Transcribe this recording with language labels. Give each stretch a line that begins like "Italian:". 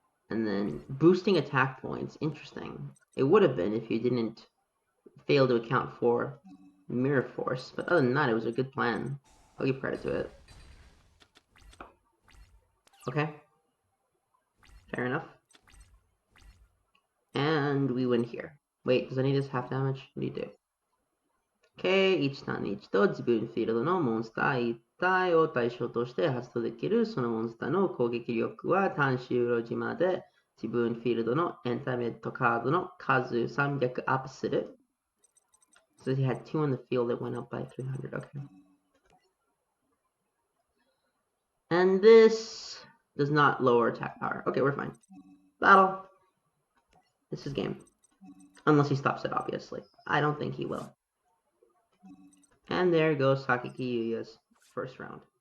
English: And then boosting attack points. Interesting. It would have been if you didn't fail to account for Mirror Force. But other than that, it was a good plan. I'll give credit to it. Okay. Fair enough. And we win here. Wait, does any of this half damage? What do you do?
Japanese: Okay, 1ターンに1度自分フィールドのモンスター1体を対象として発動できる。そのモンスターの攻撃力はターン終了時まで自分フィールドのエンタメットカードの数300アップする。
English: So he had 2 on the field that went up by 300. Okay. And this does not lower attack power. Okay, we're fine. Battle. This is game. Unless he stops it, obviously. I don't think he will. And there goes Sakaki Yuuya's first round.